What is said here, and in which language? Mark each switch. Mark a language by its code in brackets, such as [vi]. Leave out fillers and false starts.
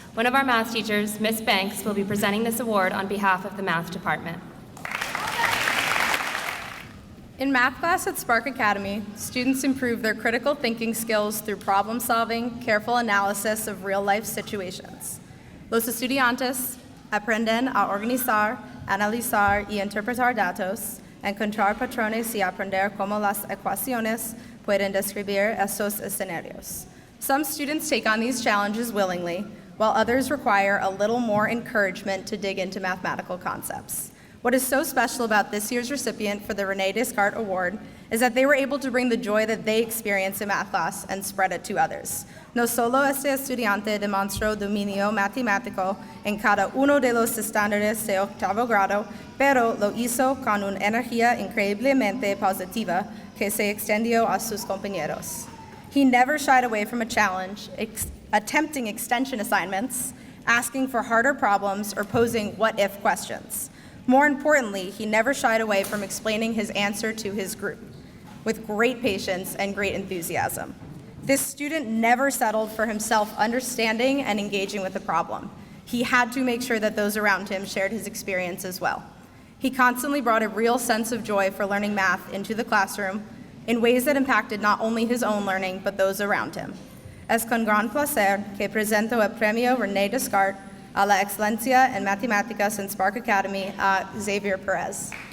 [en] One of our math teachers, Miss Banks, will be presenting this award on behalf of the math department. In math class at Spark Academy, students improve their critical thinking skills through problem solving, careful analysis of real-life situations. [es] Los estudiantes aprenden a organizar, analizar y interpretar datos, encontrar patrones y aprender cómo las ecuaciones pueden describir estos escenarios. [en] Some students take on these challenges willingly, while others require a little more encouragement to dig into mathematical concepts. What is so special about this year's recipient for the Rene Descartes Award is that they were able to bring the joy that they experience in math class and spread it to others. [es] No solo este estudiante demostró dominio matemático en cada uno de los estándares de 8º grado, pero lo hizo con una energía increíblemente positiva que se extendió a sus compañeros. [en] He never shied away from a challenge, attempting extension assignments, asking for harder problems, or posing what-if questions. More importantly, he never shied away from explaining his answer to his group with great patience and great enthusiasm. This student never settled for himself understanding and engaging with the problem. He had to make sure that those around him shared his experience as well. He constantly brought a real sense of joy for learning math into the classroom in ways that impacted not only his own learning, but those around him. [es] Es con gran placer que presento el premio Rene Descartes a la excelencia en matemáticas en Spark Academy a Xavier Perez.